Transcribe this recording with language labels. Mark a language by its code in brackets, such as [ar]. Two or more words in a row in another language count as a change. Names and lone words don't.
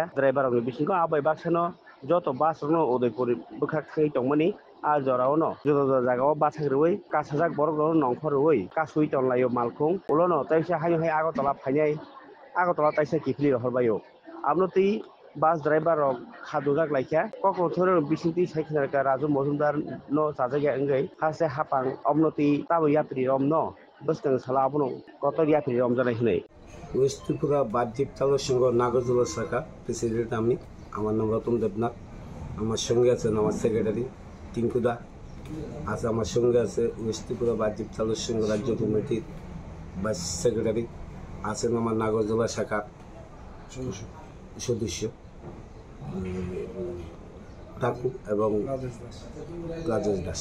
[trp] ड्राइभार बिसिंखौ आबाय बाक्सानो जत बास नो उदयपुर बोखाखै दंमनि आ जराव न जदा जागाव बासाग्रवै कासाजाक बरग नंखरवै कासुइ तनलायो मालखौ उलनो तैसा हाय हाय आगतला फायनाय आगतला तैसा किफली हरबायो आपनोति बास ड्राइवर खादुजाक लाइखा कक्रोथोर बिसिंति साइखनारका राजु मजुमदार नो साजाया अंगै हासे हापां अमनति ताबो यात्री रम न बस्तंग साला आपनो कत यात्री रम जानाय हनै [bn] ওয়েস্ট ত্রিপুরা বাহ্যিক চালক সংঘ নাগরদোলা শাখা প্রেসিডেন্ট আমি। আমার নাম রতন দেবনাথ। আমার সঙ্গে আছেন আমার সেক্রেটারি টিঙ্কুদা আছে। আমার সঙ্গে আছে ওয়েস্ট ত্রিপুরা বাহ্যিক চালক সংঘ রাজ্য কমিটির ভাইস সেক্রেটারি আছেন আমার নাগরদোলা শাখার সদস্য টাকু এবং রাজেশ দাস।